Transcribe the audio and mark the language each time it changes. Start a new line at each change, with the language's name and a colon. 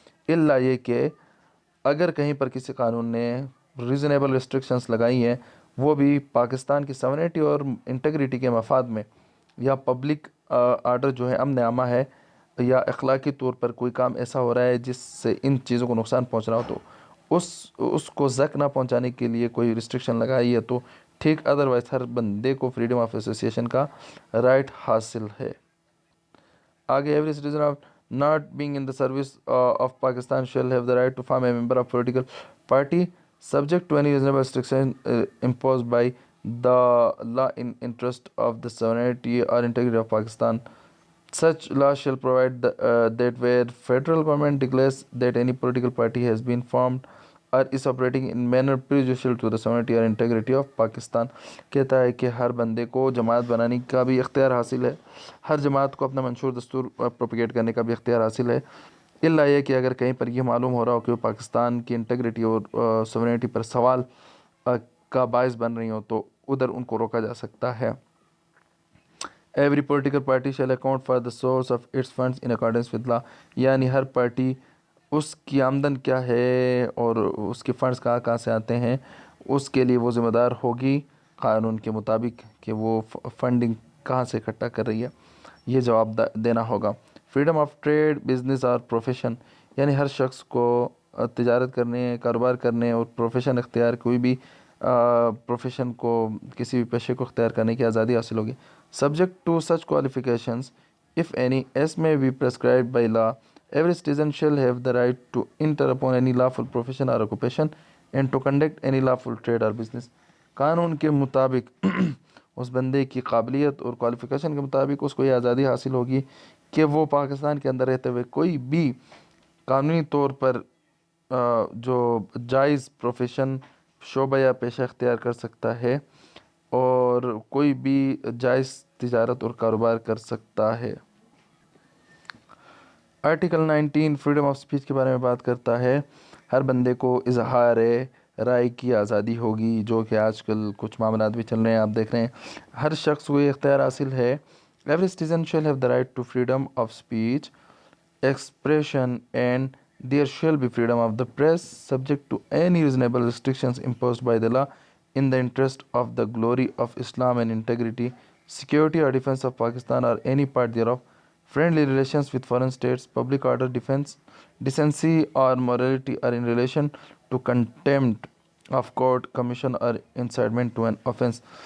Urdu: الا یہ کہ اگر کہیں پر کسی قانون نے ریزنیبل ریسٹرکشنز لگائی ہیں، وہ بھی پاکستان کی سوورینٹی اور انٹیگریٹی کے مفاد میں، یا پبلک آرڈر جو ہے، امن عامہ ہے، یا اخلاقی طور پر کوئی کام ایسا ہو رہا ہے جس سے ان چیزوں کو نقصان پہنچ رہا ہو، تو اس کو زک نہ پہنچانے کے لیے کوئی ریسٹرکشن لگائی ہے تو ٹھیک. ادروائز ہر بندے کو
English: freedom of association کا right
Urdu: حاصل ہے.
English: آگے every citizen of not being in the service of Pakistan shall have the right to form a member of political party subject to any reasonable restriction imposed by the law in interest of the sovereignty or integrity of Pakistan. Such law shall provide that where federal government declares that any political party has been formed or is operating in manner prejudicial to the sovereignty or integrity of Pakistan.
Urdu: کہتا ہے کہ ہر بندے کو جماعت بنانے کا بھی اختیار حاصل ہے، ہر جماعت کو اپنا منشور دستور پروپیگیٹ کرنے کا بھی اختیار حاصل ہے. الا یہ کہ اگر کہیں پر یہ معلوم ہو رہا ہو کہ وہ پاکستان کی انٹیگریٹی اور سوورینٹی پر سوال کا باعث بن رہی ہوں تو ادھر ان کو روکا جا سکتا ہے.
English: Every political party shall account for the source of its funds in accordance with law.
Urdu: یعنی ہر پارٹی اس کی آمدن کیا ہے اور اس کے فنڈز کہاں سے آتے ہیں، اس کے لیے وہ ذمہ دار ہوگی قانون کے مطابق کہ وہ فنڈنگ کہاں سے اکٹھا کر رہی ہے، یہ جواب دینا ہوگا.
English: freedom of trade, business
Urdu: اور پروفیشن. یعنی ہر شخص کو تجارت کرنے، کاروبار کرنے اور پروفیشن اختیار، کوئی بھی پروفیشن کو، کسی بھی پیشے کو اختیار کرنے کی آزادی حاصل ہوگی.
English: Subject to such qualifications if any as may be prescribed by law. Every citizen shall have the right to enter upon any lawful profession or occupation and to conduct any lawful trade or business.
Urdu: قانون کے مطابق اس بندے کی قابلیت اور qualification کے مطابق اس کو یہ آزادی حاصل ہوگی کہ وہ پاکستان کے اندر رہتے ہوئے کوئی بھی قانونی طور پر جو جائز پروفیشن، شعبہ یا پیشہ اختیار کر سکتا ہے اور کوئی بھی جائز تجارت اور کاروبار کر سکتا ہے. آرٹیکل 19
English: freedom of speech
Urdu: کے بارے میں بات کرتا ہے. ہر بندے کو اظہار رائے کی آزادی ہوگی، جو کہ آج کل کچھ معاملات بھی چل رہے ہیں، آپ دیکھ رہے ہیں. ہر شخص کو یہ اختیار حاصل ہے.
English: Every citizen shall have the right to freedom of speech, expression and there shall be freedom of the press subject to any reasonable restrictions imposed by the law in the interest of the glory of Islam and integrity, security or defense of Pakistan or any part thereof, friendly relations with foreign states, public order, defense, decency or morality or in relation to contempt of court, commission or incitement to an offense.